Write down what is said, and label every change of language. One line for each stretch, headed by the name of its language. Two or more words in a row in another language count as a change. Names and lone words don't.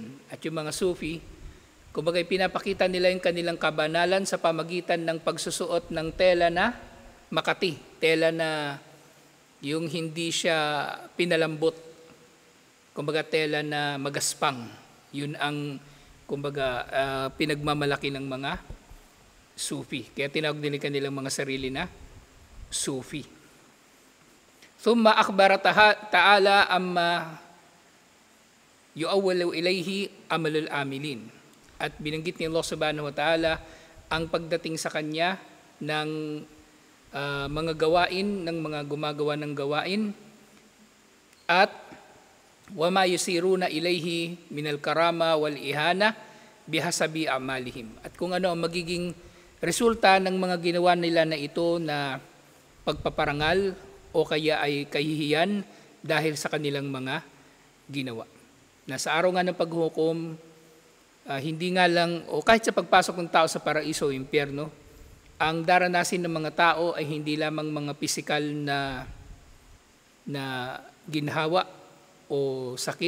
Filipino: At yung mga Sufi, kumbaga pinapakita nila yung kanilang kabanalan sa pamagitan ng pagsusuot ng tela na Makati. Tela na yung hindi siya pinalambot. Kumbaga tela na magaspang. Yun ang kumbaga pinagmamalaki ng mga Sufi. Kaya tinawag din kanilang mga sarili na Sufi.
Arabic: ثم أخبر تعالى عما يؤول إليه عمل العاملين.
Filipino: At binanggit ni Allah
Arabic: سبحانه وتعالى
Filipino: ang pagdating sa kanya ng mga gawain, ng mga gumagawa ng gawain, at
Arabic: وما يصيرون إليه من الكرامة والإهانة بحسب أعمالهم.
Filipino: At kung ano ang magiging resulta ng mga ginawa nila na ito na pagpaparangal o o kaya ay kahihiyan dahil sa kanilang mga ginawa. Na sa araw nga ng paghuhukom, hindi nga lang, o kahit sa pagpasok ng tao sa paraiso o impyerno, ang daranasin ng mga tao ay hindi lamang mga pisikal na ginhawa o sakit.